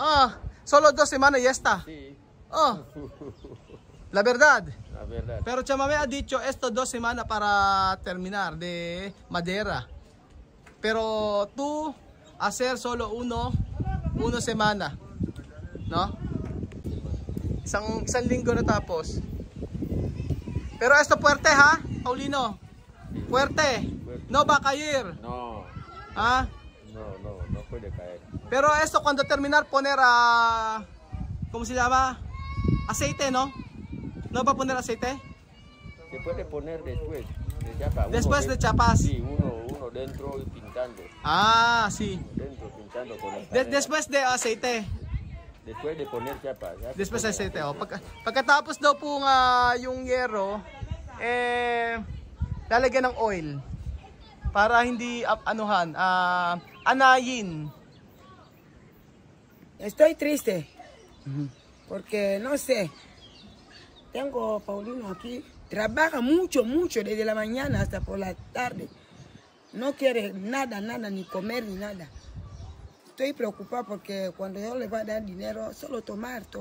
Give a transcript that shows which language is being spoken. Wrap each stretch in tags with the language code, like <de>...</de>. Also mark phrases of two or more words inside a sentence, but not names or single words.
<es>Solo 2 semanas y ya está. Sí. La verdad. La verdad. Pero Tia Mami ha dicho esto 2 semanas para terminar de madera. Pero tú hacer solo una semana. No?</es> <tl>Isang linggo na tapos.</tl> <es>Pero esto fuerte ha, Paulino. Fuerte. No va a caer. No. ¿Ah? No puede caer. Pero esto cuando terminar poner ¿cómo se llama? Aceite, ¿no? ¿No va a poner aceite? Se puede poner después de chapa. Después de chapas. Sí, uno dentro y pintando. Sí. Dentro pintando con el Después de aceite. Después de poner chapa. Después de aceite.</es> <tl>Pagkatapos daw po yung yero, lalagyan ng oil. Para hindi anayin.</tl> <es>Estoy triste. Porque no sé. Tengo Paulino aquí. Trabaja mucho desde la mañana hasta por la tarde. No quiere nada, ni comer ni nada. Estoy preocupada porque cuando yo le voy a dar dinero, solo tomar.</es>